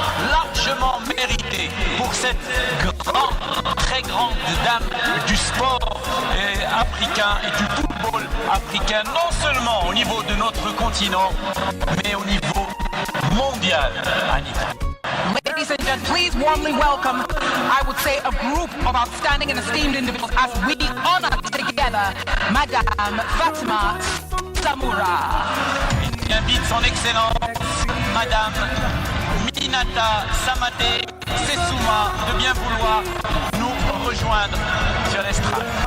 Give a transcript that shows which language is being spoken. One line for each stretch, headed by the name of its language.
French: largement mérité pour cette très grande dame du sport africain et du football africain, non seulement au niveau de notre continent, mais au niveau mondial, Anita.
English: Ladies and gentlemen, please warmly welcome, I would say, a group of outstanding and esteemed individuals as we honor together Madame Fatma Samoura.
French: J'invite son Excellence, Madame Minata Samate Sessouma, de bien vouloir nous rejoindre sur l'estrade.